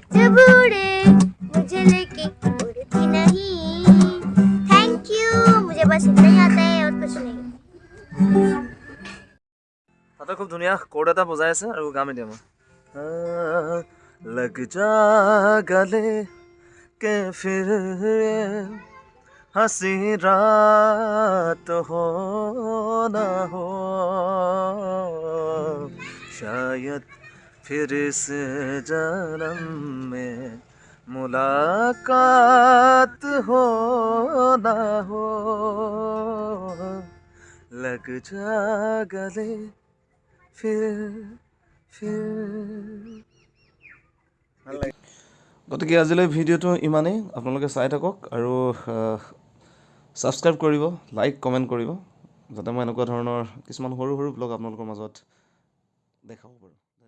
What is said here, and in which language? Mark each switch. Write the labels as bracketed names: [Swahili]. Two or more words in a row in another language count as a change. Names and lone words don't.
[Hindi] जब उड़े मुझे लेके उड़ती नहीं। [English] Thank you, [Hindi] मुझे बस इतना ही आता है और कुछ नहीं। [Assamese] তাতে খুব ধুনীয়া কৰ্ড এটা বজাই আছে আৰু গাম এতিয়া মই [Hindi] लग जा गले के फिर हंसी रात हो ना हो शायद फिर इस जन्म में मुलाकात हो ना हो लग जा गले फिर [Assamese] গতিকে আজিলৈ ভিডিঅ'টো ইমানেই আপোনালোকে চাই থাকক আৰু ছাবস্ক্ৰাইব কৰিব লাইক কমেণ্ট কৰিব যাতে মই এনেকুৱা ধৰণৰ কিছুমান সৰু সৰু ব্লগ আপোনালোকৰ মাজত দেখাব পাৰোঁ